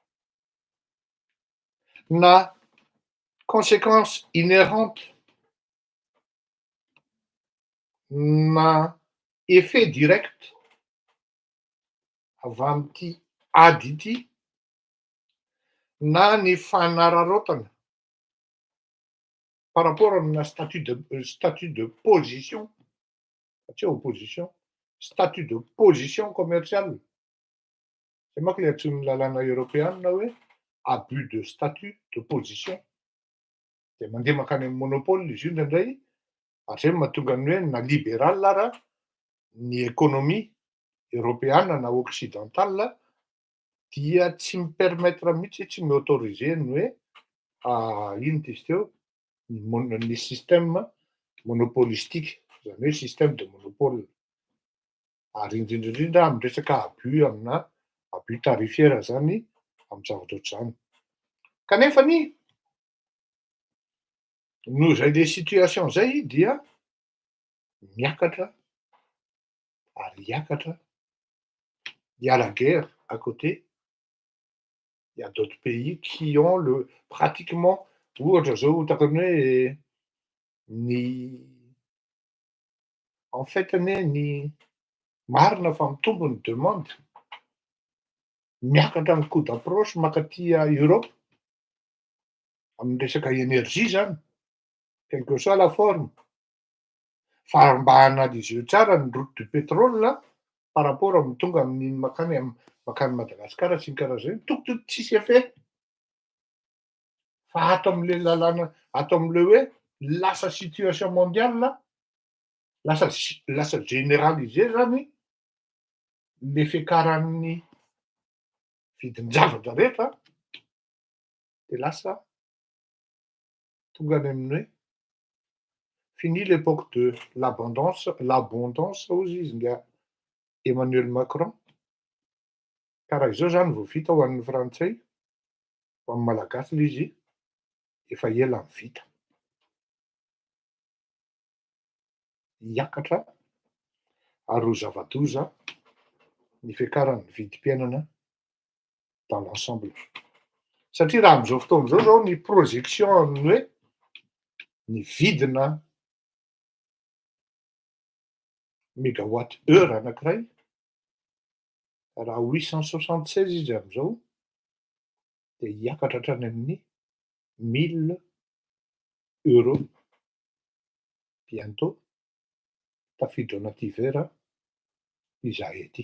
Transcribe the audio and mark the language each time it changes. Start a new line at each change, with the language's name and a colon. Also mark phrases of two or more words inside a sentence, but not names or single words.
Malagasy: Na
French: conséquence inhérente
Malagasy: na
French: effet direct
Malagasy: avy amin'ity ady ity na ny fanararaotana
French: par rapport
Malagasy: amina
French: statut de position,
Malagasy: tsy opposition,
French: statut de position commerciale.
Malagasy: Zay manko le antsoin'ny lalàna européenne hoe
French: abus de statut de position.
Malagasy: De mandeha makany amin'ny monopole izy io indraindray ary zay mahatonga ny hoe na libéral ara ny
French: économie européenne
Malagasy: na occidentale dia tsy mi-permettre mihitsy, tsy mi-autoriser ny hoe ino ty izy teo ny
French: système monopolistique,
Malagasy: zany hoe
French: système de monopole.
Malagasy: Ary indrindrandrindra amin'ny resaka abus amina
French: abus tarifaire
Malagasy: zany amin'ny zavatra ohatr'izany. Kanefany noho zay le situation zay dia miakatra ary hiakatra.
French: Il y a la guerre à côté. Il y a d'autres pays qui ont pratiquement
Malagasy: ohatra zao ohatra ny hoe
French: en fait
Malagasy: ny marina fa mitombo ny demande miakatra amin'ny
French: coup d'approche
Malagasy: mankaty Europe amin'ny resaka énergie zany,
French: quelle que soit la forme.
Malagasy: Fa mba hanalizy tsara ny
French: route du pétrole par rapport
Malagasy: amin'ny tonga amin'ny makany Madagasikara sy ny karazany tokony tsisy effet. Fa ato amin'le lalàna, ato amin'le hoe lasa
French: situation mondiale,
Malagasy: lasa généralisé zany le fiakaran'ny vidin-javatra rehetra de lasa tonga any amin'ny hoe
French: fini l'époque de l'abondance
Malagasy: hozy izy nga Emmanuel Macron. Ka raha izao zany vao vita ho an'ny frantsay, ho amin'ny malagasy le izy efa ela ny vita. Hiakatra ary ho zava-doza ny fiakaran'ny vidim-piainana
French: dans l'ensemble.
Malagasy: Satria raha amin'izao fotoana izao zao ny projection ny hoe ny vidina
French: mégawatt heure
Malagasy: anankiray raha 876 izy amin'izao de hiakatra hatrany amin'ny 1000 euros bientôt tafiditra anaty vera izahay ety.